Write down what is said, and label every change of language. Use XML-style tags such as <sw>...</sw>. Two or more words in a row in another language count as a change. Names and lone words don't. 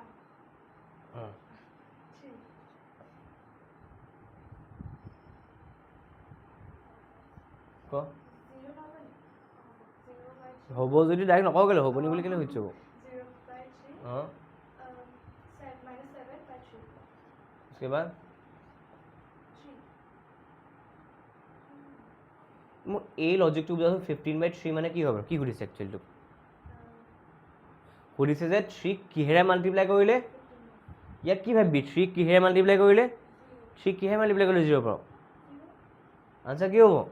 <as>হা 3 ক</as> <en>0 number 0 by 3</en> <as>হ'ব যদি ডাইৰেক্ট নকওঁ কেলৈ হ'বনি বুলি কেলৈ সুধিছোঁ</as> <en>0 by 3</en> <as>অঁ</as> <en>minus 7 by 3</en> <hi>उसके बाद 3</hi> <as>মোক এই লজিকটো বুজাচোন 15/3 মানে কি হ'ব কি সুধিছে একচুৱেলি তোক সুধিছে যে 3 কিহেৰে মাল্টিপ্লাই কৰিলে ইয়াত কি ভাবি 3 কিহেৰে মাল্টিপ্লাই কৰিলে 3 কিহেৰে মাল্টিপ্লাই কৰিলে 0 পৰা আনচাৰ কি হ'ব</as>